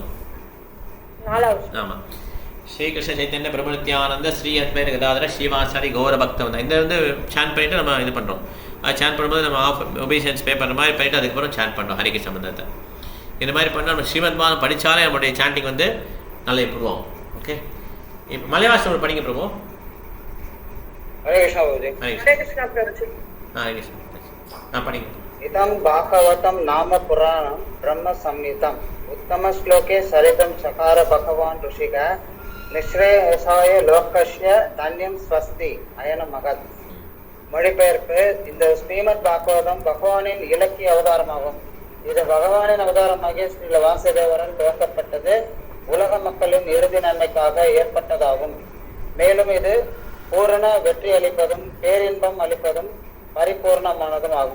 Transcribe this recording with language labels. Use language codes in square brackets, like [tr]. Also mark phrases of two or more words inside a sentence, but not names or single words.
[ta] ஆமாம், ஸ்ரீகிருஷ்ண சைத்தன்ய பிரபு நித்யானந்த ஸ்ரீ அத்வைத கதாதர ஸ்ரீவாசாரி கௌர பக்தவந்தா. இந்த வந்து சாண்ட் பண்ணிவிட்டு நம்ம இது பண்ணுறோம். சாண்ட் பண்ணும்போது நம்ம [en] obeisances pay [ta] பண்ணுற மாதிரி பண்ணிவிட்டு அதுக்கப்புறம் சாண்ட் பண்ணுறோம் ஹரிகிருஷ்ண மந்திரத்தை. இந்த மாதிரி பண்ணால் நம்ம ஸ்ரீமத் பாகம் படித்தாலே நம்மளுடைய சாண்டிங் வந்து நல்லா இம்ப்ரூவ் ஆகும். ஓகே, இப்போ மலைவாசம் படிங்க பிரபு. [hi] हरे कृष्ण बाबूजी. हरे कृष्ण प्रभुजी. [ta] படிங்க. [sa] इदं भागवतं नाम पुराणं ब्रह्म संहितं उत्तम श्लोके सरितं चकार भगवान् ऋषिका निश्रेयसाय लोकस्य धन्यं स्वस्ति अयन மகத். [ta] மொழிபெயர்ப்பு: இந்த ஸ்ரீமத் பாகவதம் பகவானின் இலக்கிய அவதாரமாகும். இது பகவானின் அவதாரமாகிய ஸ்ரீல வாசுதேவரால் துவக்கப்பட்டது. உலக மக்களின் இறுதி நன்மைக்காக ஏற்பட்டதாகும். மேலும் இது பூரண வெற்றி அளிப்பதும் பேரின்பம் அளிப்பதும் பரிபூர்ணமானதும் ஆகும்.